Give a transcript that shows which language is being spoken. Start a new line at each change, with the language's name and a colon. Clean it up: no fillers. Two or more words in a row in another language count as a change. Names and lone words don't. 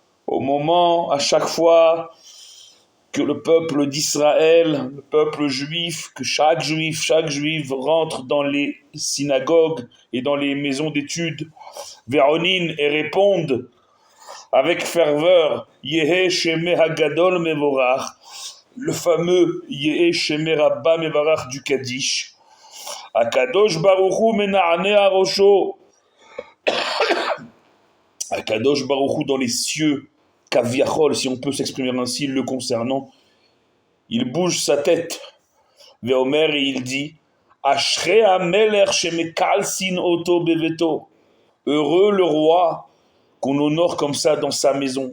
French: Au moment, à chaque fois que le peuple d'Israël, le peuple juif, que chaque juif rentre dans les synagogues et dans les maisons d'études, Véronine, et répondent avec ferveur,
Hebrew: יהא שמיה הגדול מבורך,
French: le fameux
Hebrew: יהא שמיה רבא מברך
French: du Kaddish,
Hebrew: הקדוש ברוך הוא מנענע ראשו, הקדוש ברוך הוא
French: dans les cieux, Kaviachol, si on peut s'exprimer ainsi, le concernant, il bouge sa tête, Veomer, et il dit,
Hebrew: אשרי המלך שמקלסין אותו בביתו,
French: heureux le roi qu'on honore comme ça dans sa maison.